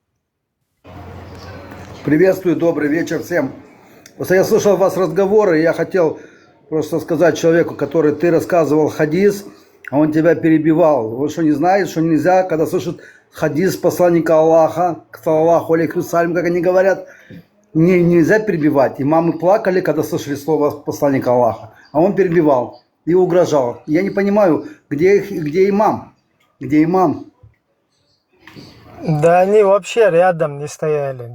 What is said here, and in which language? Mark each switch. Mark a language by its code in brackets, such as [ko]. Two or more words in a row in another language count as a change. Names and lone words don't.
[ru] Приветствую, добрый вечер всем. Просто я слышал у вас разговоры, и я хотел просто сказать человеку, который ты рассказывал хадис, а он тебя перебивал. Вы что, не знаете, что нельзя, когда слышат хадис посланника Аллаха, [ar] صلى الله عليه وسلم, [ru] как они говорят, нельзя перебивать. Имамы плакали, когда слышали слово посланника Аллаха, а он перебивал и угрожал. Я не понимаю, где имам? Где имам? Да они вообще рядом не стояли.